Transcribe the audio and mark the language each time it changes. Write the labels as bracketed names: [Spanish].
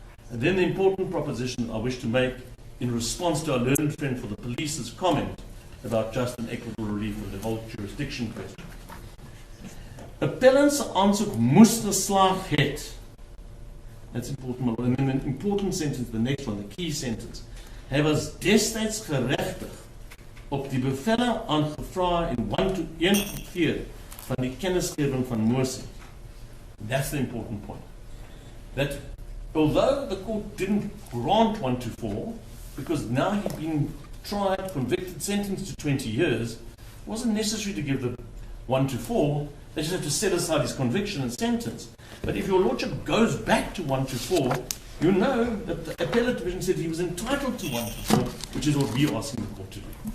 [English] And then the important proposition I wish to make in response to our learned friend for the police's comment about just and equitable relief of the whole jurisdiction question. [Afrikaans] Appellant's aansoek moes geslaag het. [English] That's important. And then an important sentence, the next one, the key sentence. [Afrikaans] Hy was destyds geregtig op die bevelle aangevra en 1-to-1 keer van die kennisgewing van mosie. [English] That's the important point. That although the court didn't grant 1-to-4, because now he'd been tried, convicted, sentenced to 20 years, it wasn't necessary to give the 1-to-4. They just have to set aside his conviction and sentence. But if your lordship goes back to 1-to-4, you know that the appellate division said he was entitled to 1-to-4, which is what we are asking the court to do.